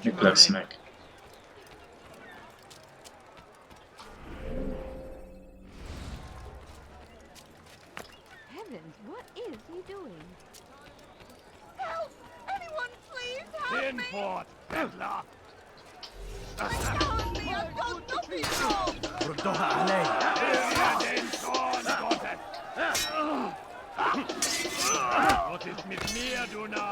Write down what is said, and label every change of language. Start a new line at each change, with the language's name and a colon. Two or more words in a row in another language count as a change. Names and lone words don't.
Hungarian: Mit löksz meg?
English: Heavens, what is he doing? Help! Anyone, please help me! Import, Hitler! Help me! I've got nothing wrong!
Arabic: ردوها علي.
German: Was ist mit mir, du Narr?